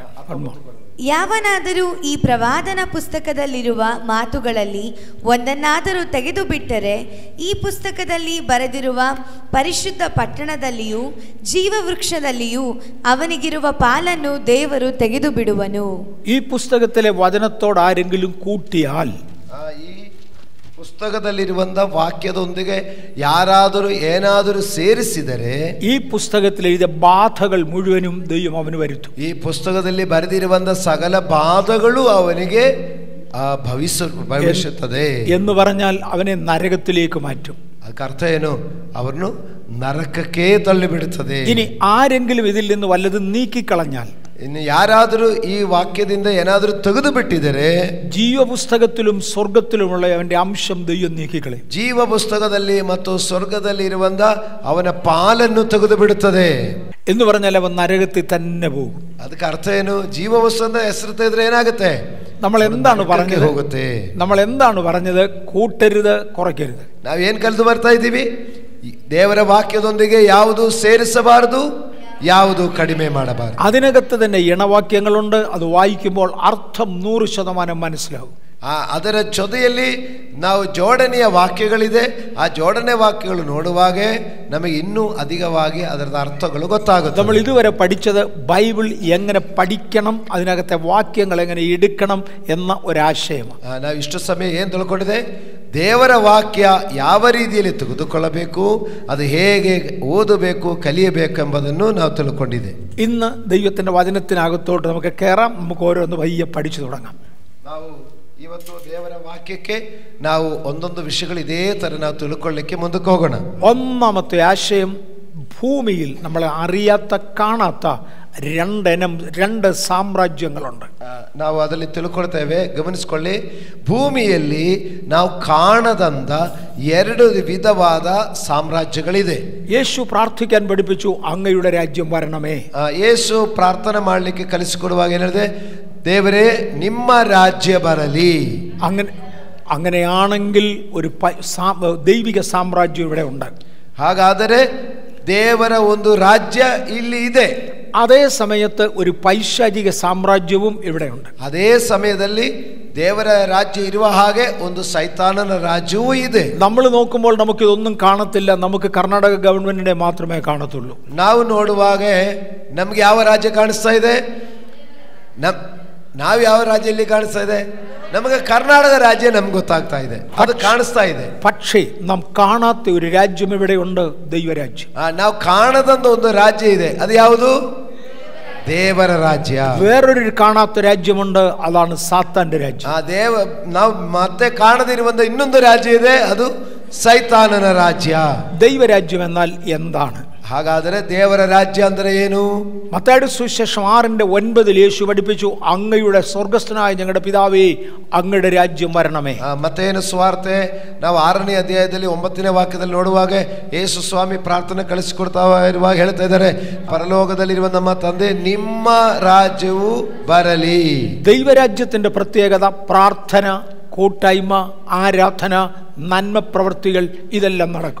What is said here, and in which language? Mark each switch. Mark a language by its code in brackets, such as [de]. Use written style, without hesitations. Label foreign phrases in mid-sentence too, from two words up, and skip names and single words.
[kn] ಯಾವನಾದರೂ ಈ ಪ್ರವಾದನ ಪುಸ್ತಕದಲ್ಲಿರುವ ಮಾತುಗಳಲ್ಲಿ ಒಂದನ್ನಾದರೂ ತೆಗೆದು ಬಿಟ್ಟರೆ ಈ ಪುಸ್ತಕದಲ್ಲಿ ಬರೆದಿರುವ ಪರಿಶುದ್ಧ ಪಟ್ಟಣದಲ್ಲಿಯೂ ಜೀವವೃಕ್ಷದಲ್ಲಿಯೂ ಅವನಿಗಿರುವ ಪಾಲನ್ನು ದೇವರು ತೆಗೆದು ಬಿಡುವನು. [ml] ഈ പുസ്തകത്തിലെ വചനത്തോട് ആരെങ്കിലും കൂട്ടിയാൽ, [kn] ಈ ಪುಸ್ತಕದಲ್ಲಿರುವಂತ ವಾಕ್ಯದೊಂದಿಗೆ ಯಾರಾದರೂ ಏನಾದರೂ ಸೇರಿಸಿದರೆ [ml] ഈ പുസ്തകത്തിൽ എഴുതിയ ബാധകൾ മുഴുവനും ദൈവം അവന് വരുത്തും. [kn] ಈ ಪುಸ್ತಕದಲ್ಲಿ ಬರೆದಿರುವಂತ ಸಕಲ ಬಾಧಗಳು ಅವನಿಗೆ ಭವಿಷ್ಯತ್ತದೆ [ml] എന്ന് പറഞ്ഞാൽ അവനെ നരകത്തിലേക്ക് മാറ്റും. [kn] ಅದಕ್ಕೆ ಅರ್ಥ ಏನು? ಅವರನ್ನು ನರಕಕ್ಕೆ ತಳ್ಳಿಬಿಡುತ್ತದೆ. [ml] ഇനി ആരെങ്കിലും ഇതിൽ നിന്ന് വല്ലതും നീക്കിക്കളഞ്ഞാൽ, [kn] ಇನ್ನು ಯಾರಾದರೂ ಈ ವಾಕ್ಯದಿಂದ ಏನಾದರೂ ತೆಗೆದು ಬಿಟ್ಟಿದರೆ [ml] ಜೀವ ಪುಸ್ತಕത്തിലും സ്വർഗത്തിലുമുള്ള അവന്റെ ಅಂಶം ദൈവം നീക്കിക്കളയും. [kn] ಜೀವ ಪುಸ್ತಕದಲ್ಲಿ ಮತ್ತು ಸ್ವರ್ಗದಲ್ಲಿ ಇರುವಂತ ಅವನ ಪಾಲನ್ನು ತೆಗೆದು ಬಿಡುತ್ತದೆ [ml] എന്ന് പറഞ്ഞാൽ അവൻ നരകത്തിൽ തന്നെ പോകും. [kn] ಅದಕ್ಕೆ ಅರ್ಥ ಏನು? ಜೀವ ಪುಸ್ತಕದ ಹೆಸರು ತೆಗೆದ್ರೆ ಏನಾಗುತ್ತೆ? [ml] നമ്മൾ എന്താണ് പറഞ്ഞത്? [kn] ಹೋಗುತ್ತೆ. [ml] നമ്മൾ എന്താണ് പറഞ്ഞത്? കൂട്ടരുത്, കുറയ്ക്കരുത്. [kn] ನಾವೇನ್ ಕಲಿತು ಬರ್ತಾ ಇದ್ದೀವಿ? ದೇವರ ವಾಕ್ಯದೊಂದಿಗೆ ಯಾವುದು ಸೇರಿಸಬಾರದು, ಯಾವುದು ಕಡಿಮೆ ಮಾಡಬಾರದು. [ml] അതിനകത്ത് തന്നെ ഇണവാക്യങ്ങളുണ്ട്. അത് വായിക്കുമ്പോൾ അർത്ഥം 100% മനസ്സിലാവും. [kn] ಅದರ ಜೊತೆಯಲ್ಲಿ ನಾವು ಜೋಡಣೆಯ ವಾಕ್ಯಗಳಿದೆ. ಆ ಜೋಡಣೆ ವಾಕ್ಯಗಳು ನೋಡುವಾಗ ನಮಗೆ ಇನ್ನೂ ಅಧಿಕವಾಗಿ ಅದರ ಅರ್ಥಗಳು ಗೊತ್ತಾಗುತ್ತೆ. [ml] നമ്മൾ ഇതുവരെ പഠിച്ചത് ബൈബിൾ എങ്ങനെ പഠിക്കണം, അതിനകത്തെ വാക്യങ്ങൾ എങ്ങനെ എടുക്കണം എന്ന ഒരാശയമാണ്. [kn] ನಾವು ಇಷ್ಟು ಸಮಯ ಏನು ತಿಳ್ಕೊಂಡಿದೆ? ದೇವರ ವಾಕ್ಯ ಯಾವ ರೀತಿಯಲ್ಲಿ ತೆಗೆದುಕೊಳ್ಳಬೇಕು, ಅದು ಹೇಗೆ ಓದಬೇಕು, ಕಲಿಯಬೇಕೆಂಬುದನ್ನು ನಾವು ತಿಳ್ಕೊಂಡಿದೆ. [ml] ഇന്ന് ദൈവത്തിന്റെ വചനത്തിനകത്തോട്ട് നമുക്ക് കയറാം. നമുക്ക് ഓരോന്ന് പയ്യെ പഠിച്ചു തുടങ്ങാം. [kn] ನಾವು ಇವತ್ತು ದೇವರ ವಾಕ್ಯಕ್ಕೆ ನಾವು ಒಂದೊಂದು ವಿಷಯಗಳು ಇದೇ ತರ ನಾವು ತಿಳ್ಕೊಳ್ಳಿಕ್ಕೆ ಮುಂದಕ್ಕೆ ಹೋಗೋಣ. [ml] ഒന്നാമത്തെ ആശയം, ഭൂമിയിൽ നമ്മളെ അറിയാത്ത കാണാത്ത രണ്ട് ಸಾಮ್ರಾಜ್ಯങ്ങളുണ്ട്. [kn] ನಾವು ಅದರಲ್ಲಿ ತಿಳ್ಕೊಳ್ತೇವೆ, ಗಮನಿಸಿಕೊಳ್ಳಿ. ಭೂಮಿಯಲ್ಲಿ ನಾವು ಕಾಣದಂತ ಎರಡು ವಿಧವಾದ ಸಾಮ್ರಾಜ್ಯಗಳಿದೆ. [ml] യേശു പ്രാർത്ഥിക്കാൻ പഠിപ്പിച്ചു, അങ്ങയുടെ രാജ്യം വരണമേ. [kn] ಯೇಸು ಪ್ರಾರ್ಥನೆ ಮಾಡಲಿಕ್ಕೆ ಕಲಿಸಿಕೊಡುವಾಗ ಏನಿದೆ, ದೇವರೇ ನಿಮ್ಮ ರಾಜ್ಯ ಬರಲಿ. [ml] അങ്ങനെയാണെങ്കിൽ ഒരു ദൈവിക സാമ്രാജ്യം ഇവിടെ ഉണ്ട്. [kn] ಹಾಗಾದರೆ ದೇವರ ಒಂದು ರಾಜ್ಯ ಇಲ್ಲಿ ಇದೆ. [ml] അതേ സമയത്ത് ഒരു പൈശാചിക സാമ്രാജ്യവും ഇവിടെയുണ്ട്. [kn] ಅದೇ ಸಮಯದಲ್ಲಿ ದೇವರ ರಾಜ್ಯ ಇರುವ ಹಾಗೆ ಒಂದು ಸೈತಾನನ ರಾಜ್ಯವೂ ಇದೆ. [ml] നമ്മൾ നോക്കുമ്പോൾ നമുക്ക് ഇതൊന്നും കാണത്തില്ല, നമുക്ക് കർണാടക ഗവൺമെന്റിനെ മാത്രമേ കാണത്തുള്ളൂ. [kn] ನಾವು ನೋಡುವಾಗ ನಮ್ಗೆ ಯಾವ ರಾಜ್ಯ ಕಾಣಿಸ್ತಾ ಇದೆ? ನಾವು ಯಾವ ರಾಜ್ಯದಲ್ಲಿ ಕಾಣಿಸ್ತಾ ಇದೆ? ನಮಗೆ ಕರ್ನಾಟಕ ರಾಜ್ಯ ನಮ್ಗೆ ಗೊತ್ತಾಗ್ತಾ ಇದೆ, ಅದು ಕಾಣಿಸ್ತಾ ಇದೆ. [ml] പക്ഷേ നാം കാണാത്ത ഒരു രാജ്യം ഇവിടെയുണ്ട്, ദൈവരാജ്യം. [kn] ನಾವು ಕಾಣದಂತ ಒಂದು ರಾಜ್ಯ ಇದೆ, ಅದು ಯಾವುದು? ದೇವರ ರಾಜ್ಯ. [ml] വേറൊരു കാണാത്ത രാജ്യമുണ്ട്, അതാണ് സാത്താന്റെ രാജ്യം. [kn] ನಾವು ಮತ್ತೆ ಕಾಣದಿರುವಂತ ಇನ್ನೊಂದು ರಾಜ್ಯ ಇದೆ, ಅದು ಸೈತಾನನ ರಾಜ್ಯ. [ml] ദൈവരാജ്യം എന്നാൽ എന്താണ്? [kn] ಹಾಗಾದರೆ ದೇವರ ರಾಜ್ಯ ಅಂದ್ರೆ ಏನು? [ml] മത്തായിയുടെ സുവിശേഷം 6:9 യേശു പഠിപ്പിച്ചു, അങ്ങയുടെ സ്വർഗസ്ഥനായ ഞങ്ങളുടെ പിതാവേ, അങ്ങയുടെ രാജ്യം വരണമേ. [kn] ಮತ್ತೇನು ಸುವಾರ್ತೆ ನಾವು 6ನೇ ಅಧ್ಯಾಯದಲ್ಲಿ 9ನೇ ವಾಕ್ಯದಲ್ಲಿ ನೋಡುವಾಗ ಯೇಸು ಸ್ವಾಮಿ ಪ್ರಾರ್ಥನೆ ಕಳಿಸಿಕೊಡ್ತಾ ಇರುವಾಗ ಹೇಳ್ತಾ ಇದ್ದಾರೆ, ಪರಲೋಕದಲ್ಲಿರುವ ನಮ್ಮ ತಂದೆ ನಿಮ್ಮ ರಾಜ್ಯವು ಬರಲಿ. [ml] ദൈവരാജ്യത്തിന്റെ പ്രത്യേകത പ്രാർത്ഥന, കൂട്ടായ്മ, ആരാധന, നന്മ പ്രവൃത്തികൾ, ഇതെല്ലാം നടക്കും.